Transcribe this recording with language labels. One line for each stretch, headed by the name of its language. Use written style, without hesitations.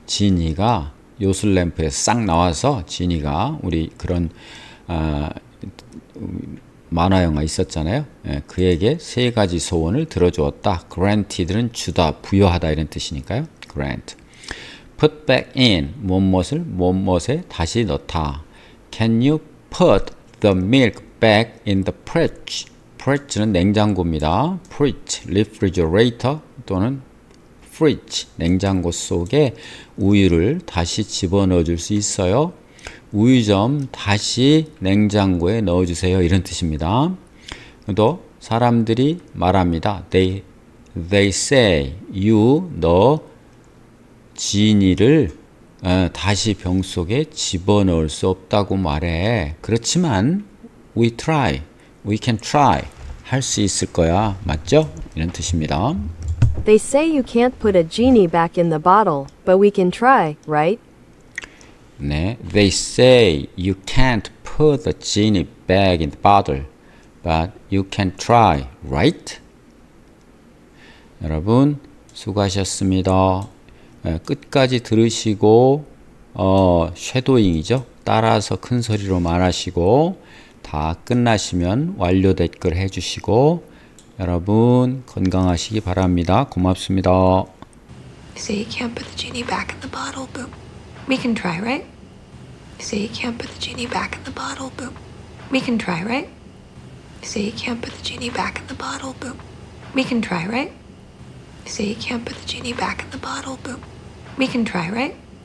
Korean: 지니가 요술램프에 싹 나와서 지니가 우리 그런 만화 영화 있었잖아요. 그에게 3가지 소원을 들어주었다. granted는 주다, 부여하다 이런 뜻이니까요.
English: grant.
Korean: put back in 무엇에 다시 넣다.
English: Can you put the milk back in the fridge?
Korean: fridge는 냉장고입니다. fridge, refrigerator 또는 fridge, 냉장고 속에 우유를 다시 집어넣어 줄 수 있어요. 우유 좀 다시 냉장고에 넣어주세요. 이런 뜻입니다. 또 사람들이 말합니다.
English: They say
Korean: 너 지니를 다시 병 속에 집어넣을 수 없다고 말해. 그렇지만
English: we can try.
Korean: 할 수 있을 거야. 맞죠? 이런 뜻입니다.
English: They say you can't put a genie back in the bottle, but we can try, right? 네, they say you can't put the genie back in the bottle, but you can try, right?
Korean: 여러분 수고하셨습니다. 끝까지 들으시고 쉐도잉이죠. 따라서 큰 소리로 말하시고 다 끝나시면 완료 댓글 해주시고 여러분 건강하시기 바랍니다. 고맙습니다.
English: Say you can't put the genie back in the bottle, boom. We can try, right? Say you can't put the genie back in the bottle, boom. We can try, right? Say you can't put the genie back in the bottle, boom. We can try, right? Say you can't put the genie back in the bottle, boom. We can try, right?